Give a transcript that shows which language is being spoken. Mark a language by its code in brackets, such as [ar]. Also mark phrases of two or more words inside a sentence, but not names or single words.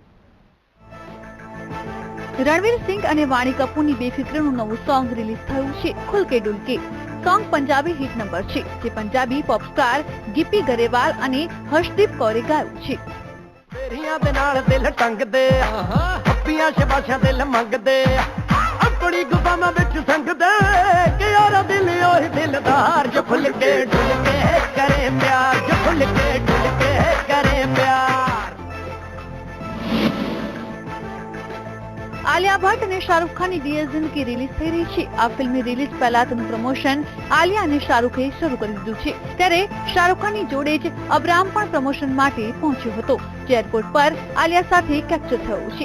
[gu] રણવીર સિંહ અને વાણી કપૂરની બેફિક્રનું નવું સોંગ રિલીઝ થયું છે, ખુલ કે ડુલ કે. સોંગ પંજાબી હિટ નંબર છે, જે પંજાબી પોપ સ્ટાર ગિપ્પી ગરેવાલ અને હર્ષદીપ કૌરે ગાયું છે. [pa] ਤੇਰੀਆਂ ਦੇ ਨਾਲ ਦਿਲ ਟੰਗਦੇ ਹੱਪੀਆਂ ਸ਼ਬਾਸ਼ਾਂ ਦਿਲ ਮੰਗਦੇ ਆਪਣੀ ਗੁਬਾਮਾਂ ਵਿੱਚ ਸੰਗਦੇ ਕਿ ਯਾਰਾ ਦਿਲ ਉਹੀ ਦਿਲਦਾਰ ਜੋ ਖੁੱਲ ਕੇ ਡੁੱਲ ਕੇ ਕਰੇ ਪਿਆਰ ਜੋ ਖੁੱਲ ਕੇ ਡੁੱਲ ਕੇ ਕਰੇ ਪਿਆਰ. [gu] આલિયા ભટ્ટ અને શાહરુખ ખાનની ડિયર જિંદગી રિલીઝ થઈ રહી છે. આ ફિલ્મની રિલીઝ પહેલા તેનું પ્રમોશન આલિયા અને શાહરુખે શરૂ કરી દીધું છે. ત્યારે શાહરુખ ખાનની જોડે જ અબ્રામ પણ પ્રમોશન માટે પહોંચ્યો હતો, જે એરપોર્ટ પર આલિયા સાથે કેપ્ચર થયો છે.